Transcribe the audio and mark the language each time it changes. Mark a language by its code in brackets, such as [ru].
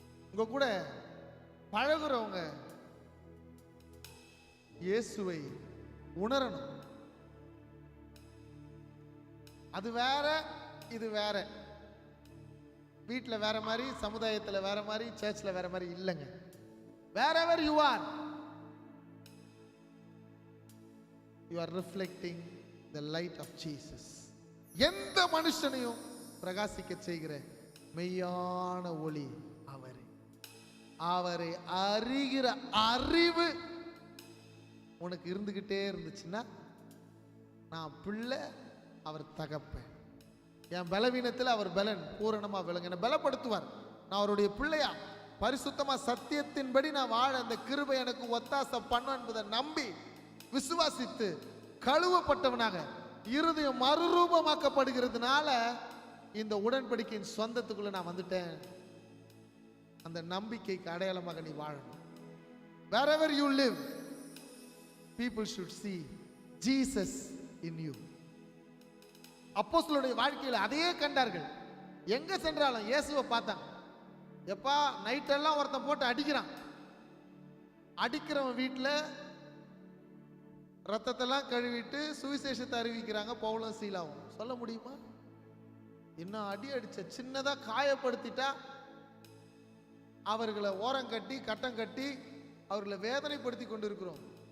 [ta] உங்க கூட பழகுறவங்க இயேசுவை உணரணும். அது வேற, இது வேற. வீட்டில் வேற மாதிரி, சமுதாயத்தில் வேற மாதிரி, சர்ச்சில் வேற மாதிரி இல்லைங்க. [en] wherever you are, you are reflecting the light of Jesus. [ta] எந்த மனுஷனையும் பிரகாசிக்க செய்கிற மெய்யான ஒளி அவரே. அவரை அறிகிற அறிவு உனக்கு இருந்துகிட்டே இருந்துச்சுன்னா, நான் பிள்ளை, அவர் தகப்பன், என் பலவீனத்தில் அவர் பலன் பூரணமா விளங்க என்னை பலப்படுத்துவார். நான் அவருடைய பிள்ளையா பரிசுத்தமா சத்தியத்தின்படி நான் வாழ அந்த கிருபை எனக்கு ஒத்தாசை பண்ணும் என்பதை நம்பி விசுவாசித்து கழுவப்பட்டவனாக இருதயம் மறுரூபமாக்கப்படுகிறதுனால இந்த உடன்படிக்கையின் சொந்தத்துக்குள்ள நான் வந்துட்டேன். அந்த நம்பிக்கைக்கு அடையாளமாக நீ வாழணும். [en] wherever you live, people should see Jesus in you. [ta] அப்போஸ்தலருடைய வாழ்க்கையில் அதையே கண்டார்கள். எங்க சென்றாலும் இயேசுவை பார்த்தாங்க. எப்பா நைட்டெல்லாம் ஒருத்தன் போட்டு அடிக்கிறான், அடிக்கிறவன் வீட்டில் ரத்தத்தெல்லாம் கழுவிட்டு சுவிசேஷத்தை அறிவிக்கிறாங்க. பவுலும் சீலாவும் சொல்ல முடியுமா? இன்னும் அடி அடிச்ச சின்னதாக காயப்படுத்திட்டா அவர்களை ஓரம் கட்டி கட்டம் கட்டி அவர்களை வேதனைப்படுத்தி கொண்டு இருக்கிறோம்.